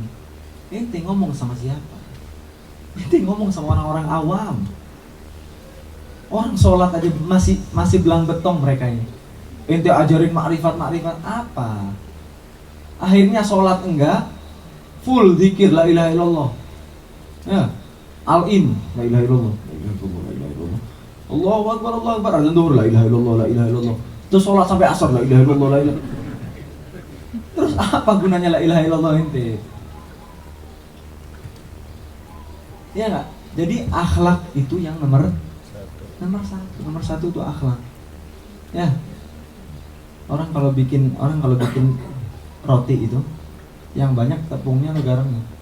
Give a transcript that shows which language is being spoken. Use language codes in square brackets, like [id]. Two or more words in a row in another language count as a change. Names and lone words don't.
[id] Ente ngomong sama siapa? Ente ngomong sama orang-orang awam. Orang sholat aja masih belang betong mereka ini. Ente ajarin makrifat apa? Akhirnya sholat enggak, full zikir [ar] لا إله إلا الله. Ya, al-in لا إله إلا الله، لا إله إلا الله، لا إله إلا الله. الله أكبر، الله أكبر. [id] Azan zuhur [ar] لا إله إلا الله، لا إله إلا الله. [id] Terus sholat sampai asar [ar] لا إله إلا الله، لا إله. [id] Terus apa gunanya [ar] لا إله إلا الله [id] ente? Ya enggak? Jadi akhlak itu yang nomor satu itu akhlak. Ya. Orang kalau bikin roti itu yang banyak tepungnya atau garamnya?